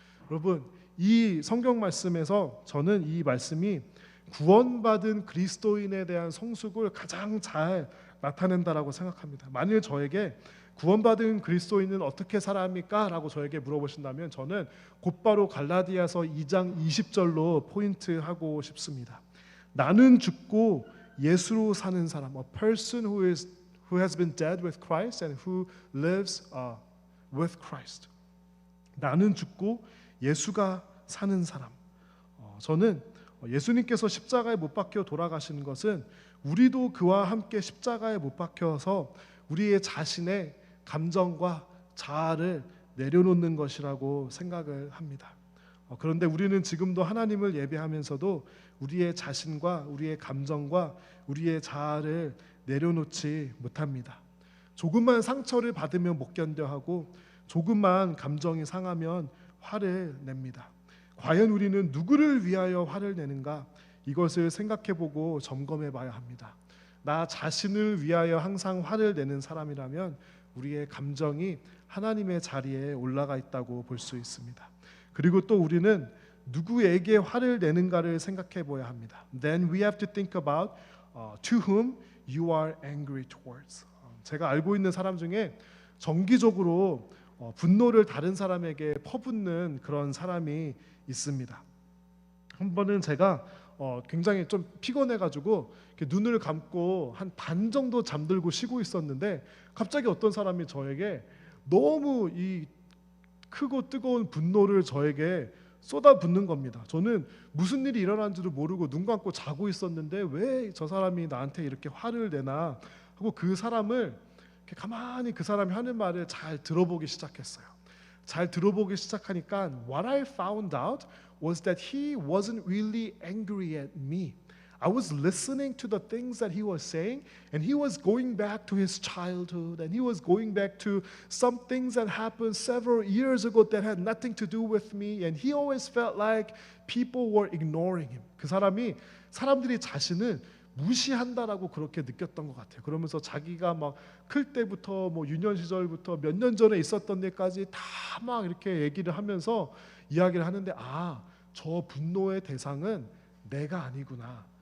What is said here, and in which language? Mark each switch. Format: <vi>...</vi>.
<ko>여러분, 이 성경 말씀에서 저는 이 말씀이 구원받은 그리스도인에 대한 성숙을 가장 잘 나타낸다라고 생각합니다. 만일 저에게 구원받은 그리스도인은 어떻게 살아합니까? 라고 저에게 물어보신다면 저는 곧바로 갈라디아서 2장 20절로 포인트하고 싶습니다. 나는 죽고 예수로 사는 사람,</ko> <en>a person who has been dead with Christ and who lives with Christ.</en> <ko>나는 죽고 예수가 사는 사람. 저는 예수님께서 십자가에 못 박혀 돌아가신 것은 우리도 그와 함께 십자가에 못 박혀서 우리의 자신의 감정과 자아를 내려놓는 것이라고 생각을 합니다. 그런데 우리는 지금도 하나님을 예배하면서도 우리의 자신과 우리의 감정과 우리의 자아를 내려놓지 못합니다. 조금만 상처를 받으면 못 견뎌하고 조금만 감정이 상하면 화를 냅니다. 과연 우리는 누구를 위하여 화를 내는가? 이것을 생각해보고 점검해봐야 합니다. 나 자신을 위하여 항상 화를 내는 사람이라면 우리의 감정이 하나님의 자리에 올라가 있다고 볼 수 있습니다. 그리고 또 우리는 누구에게 화를 내는가를 생각해봐야 합니다.</ko> <en>Then we have to think about to whom you are angry towards.</en> <ko>제가 알고 있는 사람 중에 정기적으로 분노를 다른 사람에게 퍼붓는 그런 사람이 있습니다. 한 번은 제가 굉장히 좀 피곤해가지고 눈을 감고 한 반 정도 잠들고 쉬고 있었는데 갑자기 어떤 사람이 저에게 너무 이 크고 뜨거운 분노를 저에게 쏟아붓는 겁니다. 저는 무슨 일이 일어난지도 모르고 눈 감고 자고 있었는데 왜 저 사람이 나한테 이렇게 화를 내나 하고 그 사람을 가만히 그 사람이 하는 말을 잘 들어보기 시작했어요. 잘 들어보기 시작하니까</ko> <en>what I found out was that he wasn't really angry at me. I was listening to the things that he was saying, and he was going back to his childhood, and he was going back to some things that happened several years ago that had nothing to do with me, and he always felt like people were ignoring him.</en> <ko>그 사람들이 자신을 무시한다라고 그렇게 느꼈던 것 같아요. 그러면서 자기가 막 클 때부터 뭐 유년 시절부터 몇 년 전에 있었던 데까지 다 막 이렇게 얘기를 하면서 이야기를 하는데 저 분노의 대상은 내가 아니구나.</ko>